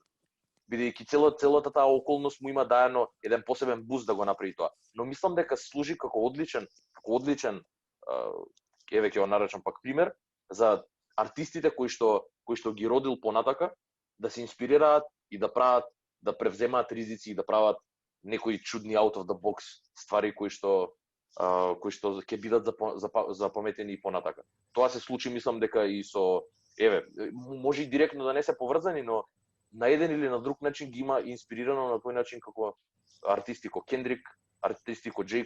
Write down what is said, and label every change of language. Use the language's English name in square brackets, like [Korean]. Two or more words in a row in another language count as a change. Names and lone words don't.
[Macedonian] Бидејќи целата таа околност му има даено еден посебен буст да го направи тоа. Но мислам дека служи како одличен еве ќе го наречам пак пример за артистите кои што ги родил понатака да се инспирираат и да прават, да превземаат ризици и да прават некои чудни [English] out of the box [Macedonian] ствари кои што ќе бидат запаметени и понатака. Тоа се случи, мислам дека и со може и директно да не се поврзани, но на еден или на друг начин ги има инспирирано на тој начин како артисти ко Кендрик, артисти ко J.